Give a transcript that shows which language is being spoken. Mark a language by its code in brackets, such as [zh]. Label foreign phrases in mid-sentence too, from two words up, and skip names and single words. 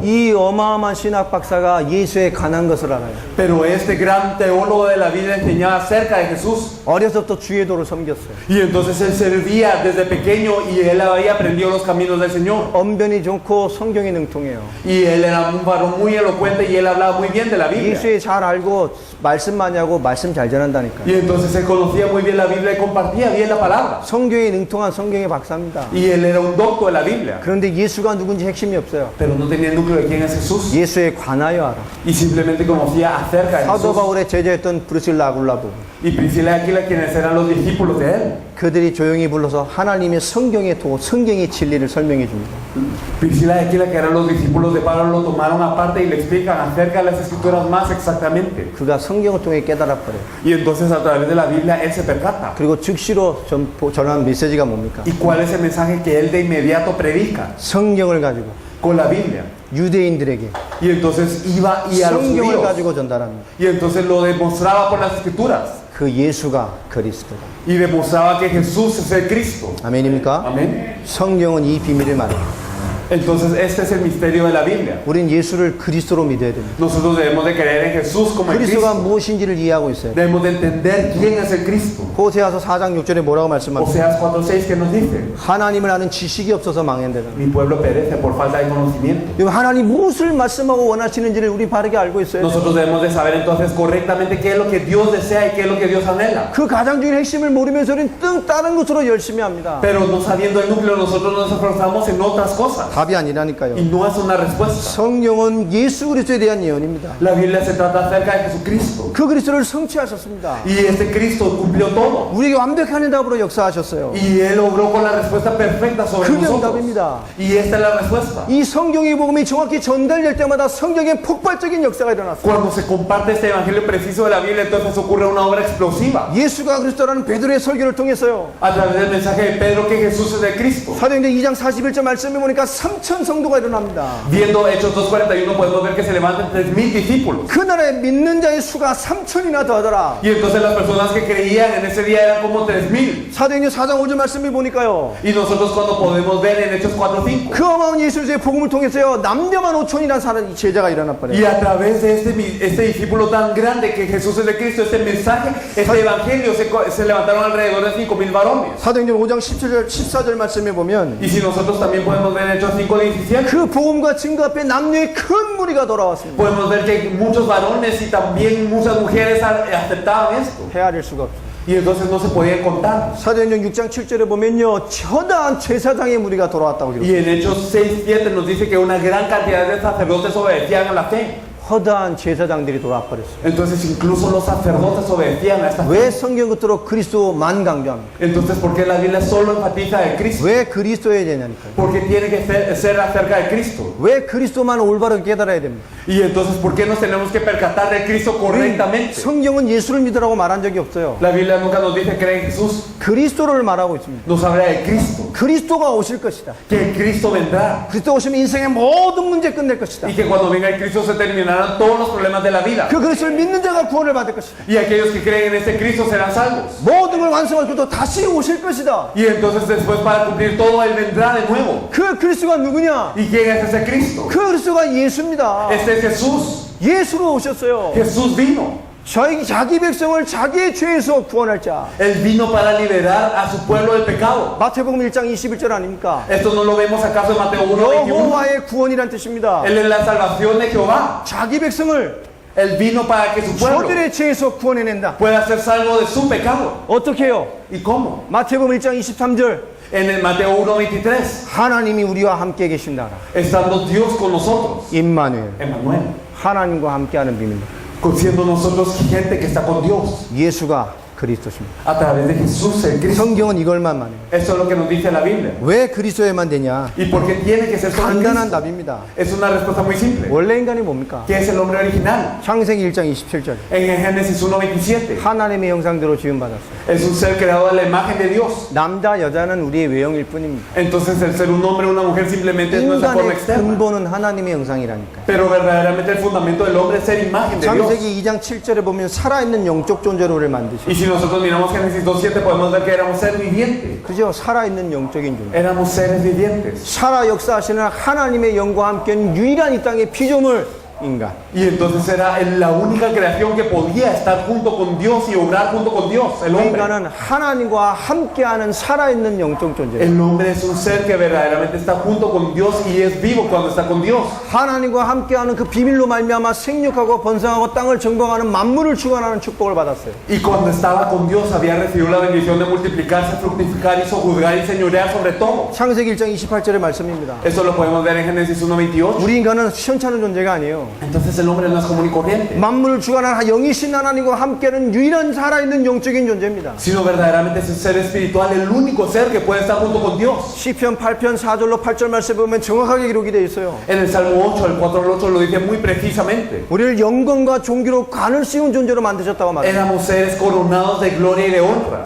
[ko] 이 어마어마한 신학 박사가 예수에 관한 것을 알아요. [es] Pero este gran teólogo de la Biblia enseñaba acerca de Jesús. [ko] 어려서부터 주의 도를 섬겼어요. [es] Y entonces él servía desde pequeño y él había aprendido los caminos del Señor. [ko] 언변이 좋고 성경에 능통해요. [es] Y él era un varón muy elocuente y él hablaba muy bien de la Biblia. [ko] 예수에 잘 알고 말씀 많이 하고 말씀 잘 전한다니까요. [es] Y entonces él conocía muy bien la Biblia y compartía bien la palabra. [ko] 성경에 능통한 성경의 박사입니다. [es] Y él era un docto de la Biblia. [ko] 그런데 예수가 누군지 핵심이 없어요. [es] Pero no tenía el núcleo de quién es Jesús. [ko] 예수에 관하여 알아. [es] Y simplemente conocía acerca de [ko] 사도 [es] Jesús. [ko] 바울의 제자였던 브루실라 아굴라도 [es] Y Priscila y Aquila, quienes eran los discípulos de él. [ko] 그들이 조용히 불러서 하나님의 성경의 성경의 진리를 설명해 줍니다. [es] Priscila y Aquila, que eran los discípulos de Pablo, lo tomaron aparte y le explican acerca de las escrituras más exactamente. [ko] 그가 성경을 통해 깨달아 버려요. [es] Y entonces a través de la Biblia él se percata. [ko] 그리고 즉시로 전하는 메시지가 뭡니까? [es] ¿Y cuál es el mensaje que él de inmediato predica? [ko] 성경을 가지고 [es] Con la Biblia. [ko] 유대인들에게 [es] Y entonces iba y a los [ko] 성경을 [es] judíos. [ko] 가지고 전달합니다. [es] Y entonces lo demostraba por las escrituras. [ko] 그 예수가 그리스도다. [es] Y demostraba que Jesús es el Cristo. [ko] 아멘입니까? [es] Amén. [ko] 성경은 이 비밀을 말해요. [es] Entonces este es el misterio de la Biblia. [ko] 우린 예수를 그리스도로 믿어야 됩니다. [es] Nosotros debemos de creer en Jesús como el [ko] 그리스도가 [es] Cristo. [ko] 무엇인지를 이해하고 있어요. [es] Debemos de entender quién es el Cristo. [ko] 호세아서 4장 6절에 뭐라고 말씀합니까? [es] Oseas 4:6 que nos dice, [ko] 하나님을 아는 지식이 없어서 망한다는. [es] mi pueblo perece por falta de conocimiento. [ko] 하나님 무엇을 말씀하고 원하시는지를 우리 바르게 알고 있어요. [es] Nosotros debemos de saber entonces correctamente qué es lo que Dios desea y qué es lo que Dios anhela. [ko] 그 가장 중요한 핵심을 모르면서 우리는 다른 것으로 열심히 합니다. [es] Pero no sabiendo el núcleo, nosotros nos esforzamos en otras cosas. [ko] 답이 아니라니까요. [es] Y no es una respuesta. [ko] 성경은 예수 그리스도에 대한 예언입니다. [es] La Biblia se trata acerca de Jesucristo. [ko] 그 그리스도를 성취하셨습니다. [es] Y este Cristo cumplió todo. [ko] 우리에게 완벽한 응답으로 역사하셨어요. [es] Y Él obró con la respuesta perfecta sobre [ko] 그게 [es] nosotros. [ko] 응답입니다. [es] Y esta es la respuesta. [ko] 이 성경의 복음이 정확히 전달될 때마다 성경의 폭발적인 역사가 일어났어요. [es] Cuando se comparte este evangelio preciso de la Biblia, entonces ocurre una obra explosiva. [ko] 예수가 그리스도라는 베드로의 설교를 통해서요. [es] A través del mensaje de Pedro que Jesús es el Cristo. [ko] 사도행전 2장 41절 말씀해 보니까 3천 성도가 일어납니다. [es] Viendo Hechos 2:41 podemos ver que se levantan 3,000 discípulos. [ko] 그 나라에 믿는 자의 수가 3천이나 더하더라. [es] Y entonces las personas que creían en ese día eran como 3,000. [ko] 사도행전 4장 5절 말씀해 보니까요. [es] Y nosotros cuando podemos ver en Hechos 4:5. [ko] 그 어마어마한 예수의 복음을 통해서요. 남녀만 5천이나 사는 제자가 일어나 버려요. [es] Y a través de este discípulo tan grande que Jesús es el Cristo, este mensaje, este evangelio, se levantaron alrededor de 5,000 varones. [ko] 사도행전 5장 14절 말씀해 보면 [es] Y si nosotros también podemos ver en Hechos 5:17, [ko] 그 복음과 증거 앞에 남녀의 큰 무리가 돌아왔습니다. [es] podemos ver que muchos varones y también muchas mujeres aceptaban esto. [ko] 헤아릴 수가 없어요. [es] Y entonces no se podían contar. [ko] 사도행전 6장 7절에 보면요. 처다한 제사장의 무리가 돌아왔다고 [es] Y [ko] 기록해요. [es] en Hechos 6:7 nos dice que una gran cantidad de sacerdotes obedecían a la fe. [ko] 허다한 제사장들이 돌아와 버렸어요. [es] Entonces incluso los sacerdotes obedecían a esta fe. [ko] 왜 성경 끝으로 그리스도만 강조합니까? [es] Entonces, ¿por qué la Biblia solo enfatiza el Cristo? [ko] 왜 그리스도에 대냐니까요. [es] Porque tiene que ser acerca de Cristo. [ko] 왜 그리스도만 올바르게 깨달아야 됩니까? [es] Y entonces, ¿por qué nos tenemos que percatar de Cristo correctamente? [ko] 성경은 예수를 믿으라고 말한 적이 없어요. [es] La Biblia nunca nos dice cree en Jesús. [ko] 그리스도를 말하고 있습니다. [es] Nos habla de Cristo. [ko] 그리스도가 오실 것이다. [es] Que el Cristo vendrá. [ko] 그리스도 오시면 인생의 모든 문제 끝낼 것이다. [es] Y que cuando venga el Cristo se terminarán todos los problemas de la vida. [ko] 그 그리스도를 믿는 자가 구원을 받을 것이다. [es] Y aquellos que creen en este Cristo serán salvos. [ko] 모든 걸 완성하고 또 다시 오실 것이다. [es] Y entonces después para cumplir todo Él vendrá de nuevo. [ko] 그 그리스도가 누구냐? [es] ¿Y quién es ese Cristo? [ko] 그 그리스도가 예수입니다. [es] Este es Jesús. [ko] 예수로 오셨어요. [es] Jesús vino. [ko] 자기 백성을 자기의 죄에서 구원할 자. [es] Él vino para liberar a su pueblo del pecado. [ko] 마태복음 1장 21절 아닙니까? [es] Esto no lo vemos acaso en Mateo 1:21. [ko] 여호와의 구원이란 뜻입니다. [es] Él es la salvación de Jehová. [ko] 자기 백성을 [es] Él vino para que su pueblo [ko] 저들의 죄에서 구원해낸다. [es] pueda ser salvo de su pecado. [ko] 어떻게 해요? [es] ¿Y cómo? [ko] 마태복음 1장 23절 [es] En el Mateo 1:23, [ko] 하나님이 우리와 함께 계신다. [es] estando Dios con nosotros, [ko] 임마누엘 [es] Emmanuel, [ko] 하나님과 함께하는 비밀. [es] siendo nosotros gente que está con Dios. [ko] 예수가 그리스도십니다. [es] A través de Jesús el Cristo. [ko] 성경은 이걸만 말해요. [es] Eso es lo que nos dice la Biblia. [ko] 왜 그리스도에만 되냐? [es] ¿Y por qué tiene que ser solo en [ko] 간단한 [es] Cristo? [ko] 답입니다. [es] Es una respuesta muy simple. [ko] 원래 인간이 뭡니까? [es] ¿Qué es el hombre original? [ko] 창세기 1장 27절. [es] En Génesis 1:27. [ko] 하나님의 형상대로 지음받았어요. [es] Es un ser creado a la imagen de Dios. [ko] 남자 여자는 우리의 외형일 뿐입니다. [es] Entonces el ser un hombre o una mujer simplemente es nuestra forma [ko] 인간의 [es] externa. [ko] 근본은 하나님의 형상이라니까요. [es] Pero verdaderamente el fundamento del hombre es ser imagen de Dios. [ko] 창세기 2장 7절에 보면 살아있는 영적 존재로 우리를 만드시고, [es] Y si nosotros miramos Génesis 2:7 podemos ver que éramos seres vivientes. [ko] 그죠? 살아있는 영적인 존재. [es] Éramos seres vivientes. [ko] 살아 역사하시는 하나님의 영과 함께는 유일한 이 땅의 피조물 인간. [es] Y entonces era la única creación que podía estar junto con Dios y obrar junto con Dios, el hombre. [ko] 인간은 하나님과 함께하는 살아있는 영적 존재. [es] El hombre es un ser que verdaderamente está junto con Dios y es vivo cuando está con Dios. [ko] 하나님과 함께하는 그 비밀로 말미암아 생육하고 번성하고 땅을 정복하는 만물을 주관하는 축복을 받았어요. [es] Y cuando estaba con Dios había recibido la bendición de multiplicarse, fructificar y sojuzgar y señorear sobre todo. [ko] 창세기 1장 28절의 말씀입니다. [es] Eso lo podemos ver en Génesis 1:28. [ko] 우리 인간은 시원찮은 존재가 아니에요. [es] Entonces el hombre no es común y corriente, [ko] 만물을 주관하는 영이신 하나님과 함께는 유일한 살아있는 영적인 존재입니다. [es] sino verdaderamente es un ser espiritual, el único ser que puede estar junto con Dios. [ko] 시편 8편 4절로 8절 말씀에 보면 정확하게 기록이 되어 있어요. [es] En el Salmo 8, el 4 al 8 lo dice muy precisamente. [ko] 우리를 영광과 존귀로 관을 씌운 존재로 만드셨다고 말합니다. [es] Éramos seres coronados de gloria y de honra.